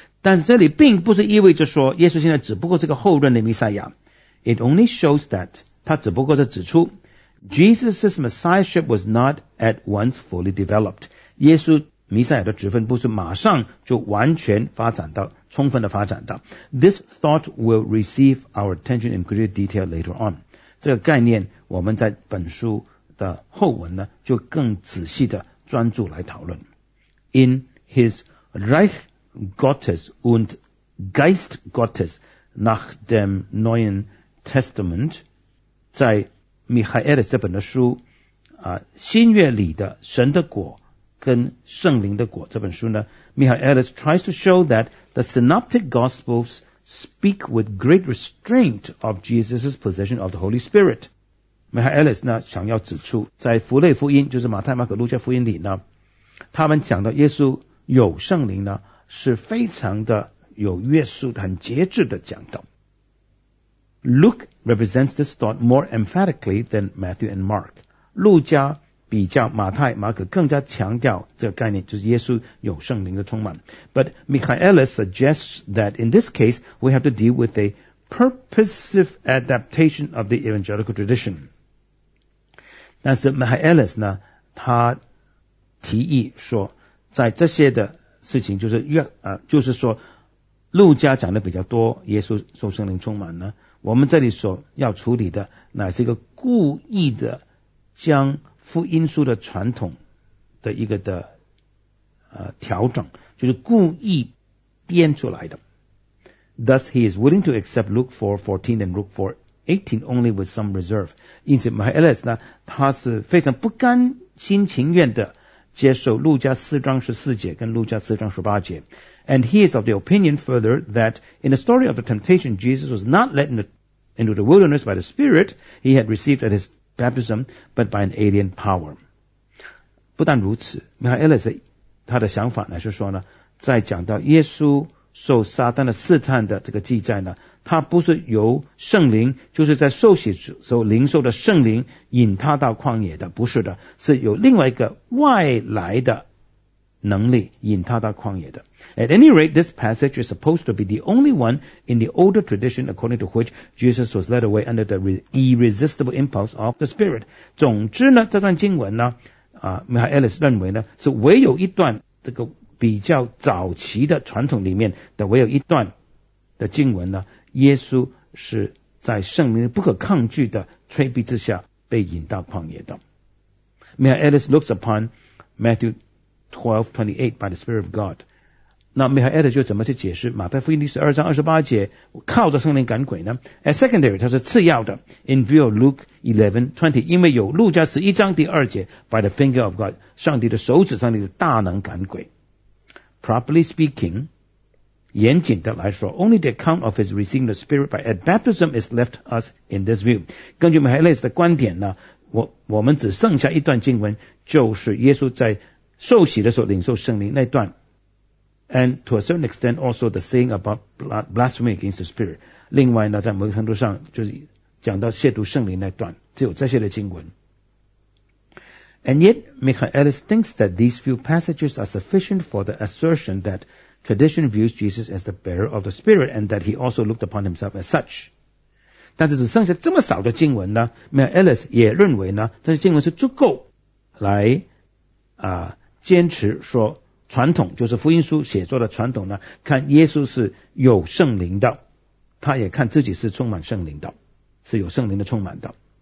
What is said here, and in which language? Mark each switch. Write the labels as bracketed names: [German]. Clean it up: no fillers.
[Chinese] 但是这里并不是意味着说耶稣现在只不过是个后任的弥赛亚。 [English] It only shows that, [Chinese] 他只不过是指出 [English] Jesus' Messiahship was not at once fully developed. [Chinese] 耶稣弥赛亚的职分不是马上就完全发展到，充分的发展到。 [English] This thought will receive our attention in greater detail later on. [Chinese] 这个概念我们在本书的后文呢就更仔细的专注来讨论。 [English] In his Reich Gottes und Geist Gottes nach dem Neuen Testament， [Chinese] 在米哈埃尔这本的书新约里的神的果跟圣灵的果这本书呢，米哈埃尔 [English] tries to show that the synoptic gospels speak with great restraint of Jesus' possession of the Holy Spirit. [Chinese] Michaelis 呢想要指出，在弗类福音，就是马太、马可、路加福音里呢，他们讲到耶稣有圣灵呢，是非常的有约束的、很节制的讲道。 [English] Luke represents this thought more emphatically than Matthew and Mark. [Chinese] 路加比较马太、马可更加强调这个概念，就是耶稣有圣灵的充满。 [English] But Michaelis suggests that in this case, we have to deal with a purposive adaptation of the evangelical tradition. [Chinese] 但是 Michaelis 呢，他提议说，在这些的事情，就是说，路加讲的比较多，耶稣受圣灵充满呢，我们这里所要处理的，乃是一个故意的将福音书的传统的一个的调整，就是故意编出来的。 [English] Thus, he is willing to accept Luke 4:14 and Luke 4:18 only with some reserve. [Chinese] 因此 ，Michaelis 呢，他是非常不甘心情愿的接受路加四章十四节跟路加四章十八节。 [English] And he is of the opinion further that in the story of the temptation, Jesus was not led into the wilderness by the Spirit he had received at his baptism, but by an alien power. [Chinese] 不但如此 ，Michaelis 他的想法呢是说呢，在讲到耶稣受撒旦的试探的这个记载呢，他不是由圣灵，就是在受洗时候灵受的圣灵引他到旷野的，不是的，是有另外一个外来的能力引他到旷野的。 [English] At any rate, this passage is supposed to be the only one in the older tradition according to which Jesus was led away under the irresistible impulse of the Spirit. [Chinese] 总之呢，这段经文呢，Michaelis 认为呢，是唯有一段这个比较早期的传统里面的唯有一段的经文呢，耶稣是在圣灵不可抗拒的催逼之下被引到旷野的。 [English] Michaelis looks upon Matthew 12:28 by the Spirit of God. [Chinese] 那 Michaelis 就怎么去解释马太福音第十二章二十八节靠着圣灵赶鬼呢 ？ [English] As secondary， [Chinese] 它是次要的。 [English] In view of Luke 11:20， [Chinese] 因为有路加十一章第二节 [English] by the finger of God， [Chinese] 上帝的手指，上帝的大能赶鬼。 [English] Properly speaking， [Chinese] 严谨的来说 [English] ，only the account of his receiving the Spirit by at baptism is left us in this view。 [Chinese] 根据 Michaelis 的观点呢，我们只剩下一段经文，就是耶稣在受洗的时候领受圣灵那段。 [English] And to a certain extent, also the saying about blasphemy against the Spirit。 [Chinese] 另外呢，在某个程度上就是讲到亵渎圣灵那段，只有这些的经文。 [English] And yet, Michaelis thinks that these few passages are sufficient for the assertion that tradition views Jesus as the bearer of the Spirit and that he also looked upon himself as such. [Chinese] 但是只剩下这么少的经文呢 ，Michaelis 也认为呢，这些经文是足够来坚持说传统就是福音书写作的传统呢，看耶稣是有圣灵的，他也看自己是充满圣灵的，是有圣灵的充满的。